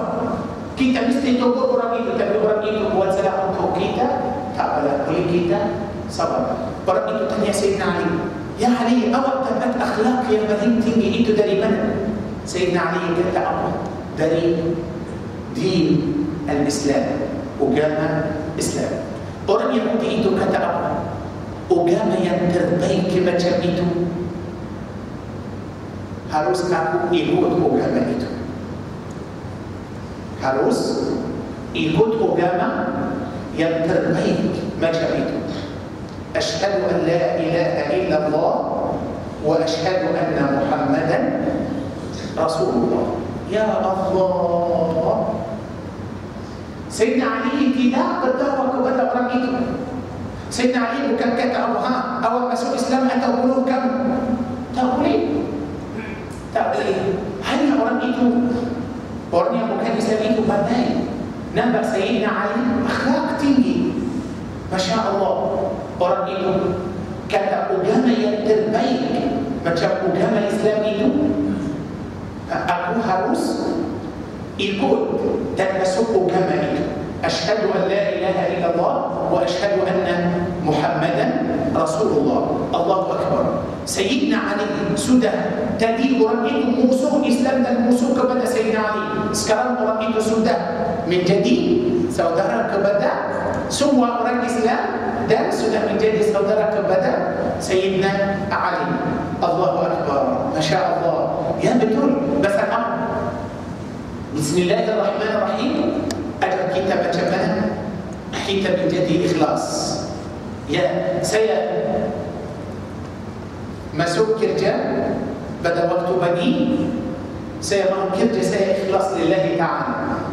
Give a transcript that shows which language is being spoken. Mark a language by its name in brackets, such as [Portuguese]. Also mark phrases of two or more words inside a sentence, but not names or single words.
[Malay] Kita mesti tegur orang itu, tapi orang itu buat salah untuk kita, tak boleh kita sabar. Orang itu tanya Sayyidina Ali, ya Ali, awak dapat akhlak yang paling tinggi itu dari mana? Sayyidina Ali kata apa? Dari [Arabic] دين الإسلام, [Malay] agama Islam. Orang Yahudi itu kata apa? Agama yang terbaik macam itu harus aku ikut agama itu. Harus ikut agama yang terbaik macam itu. [Arabic] أشهد أن لا إله إلا الله وأشهد أن محمدا رسول الله. [Malay] Ya Allah. Sayyidina Ali tidak berdakwah kepada orang itu. Sayyidina Ali bukan kata awak masuk Islam atau bunuh kamu. Tak boleh. Tak boleh. Hanya orang itu, orang yang bukan Islam itu pandai. Nampak Sayyidina Ali akhlak tinggi. [Arabic] ما شاء الله. [Malay] Orang itu kata agama yang terbaik macam agama Islam itu, aku harus ikut dan masuk agama itu. [Arabic] أشهد أن لا إله إلا الله وأشهد أن محمدا رسول الله. الله أكبر. [Malay] Sayyidina Ali sudah tadi orang itu musuh Islam dan musuh kepada Sayyidina Ali. Sekarang orang itu sudah menjadi saudara kepada semua orang Islam dan sudah menjadi saudara kepada Sayyidina Ali. [Arabic] الله أكبر. ما شاء الله. [Malay] Ya betul. Bahasa apa? Bismillahirrahmanirrahim. Ajar kita macam mana kita menjadi ikhlas. Ya, saya masuk kerja pada waktu pagi, saya mau kerja saya ikhlas [Arabic] لله تعالى.